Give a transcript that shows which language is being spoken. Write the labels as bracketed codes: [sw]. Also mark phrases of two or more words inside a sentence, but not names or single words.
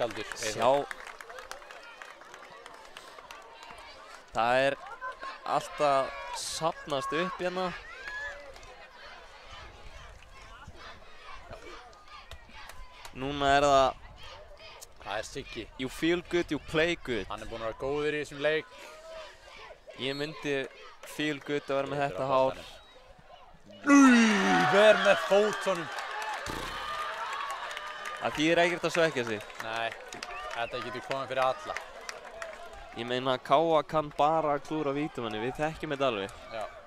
[is] Sjá. Það er alltaf safnast upp hérna. Núna er það Það er Siggi. [en] you feel good, you play good. [is] Hann er búinn að vera góður í þessum leik. Ég myndi [en] feel good [is] að vera með þetta hár. Ver með fótunum. Það þýðir ekkert að svekja sig. Nei, þetta getur komið fyrir alla. Ég meina að Káa kann bara að klúra vítamanni, við þekkjum þetta alveg. Já.